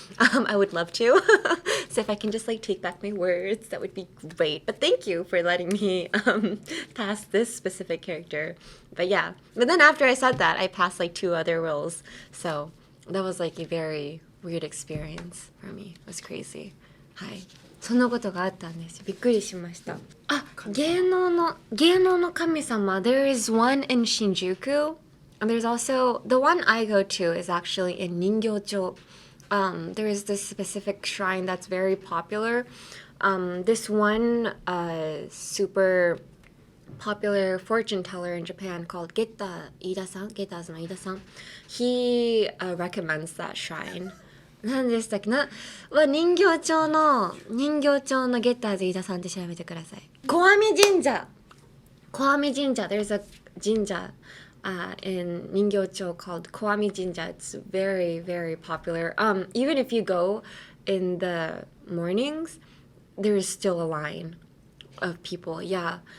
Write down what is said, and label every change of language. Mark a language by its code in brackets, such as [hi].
[en] I would love to. So if I can just like take back my words, that would be great. But thank you for letting me pass this specific character. But yeah, but then after I said that, I passed like 2 other roles. So that was like a very weird experience for me. It was crazy. [ja] はい。そんなことがあったんですよ。びっくりしました。あ、芸能の神様. [en] There is one in Shinjuku. And there's also, the one I go to is actually in Ningyocho. There is this specific shrine that's very popular. This one super popular fortune teller in Japan called Geta Ida-san, he recommends that shrine. [ja] 何でしたっけな、人形町のゲッターズ飯田さんって調べてください。小網神社。 [en] There's a 神社in 人形町 called 小網神社. It's very, very popular. Even if you go in the mornings, there's still a line of people. Yeah.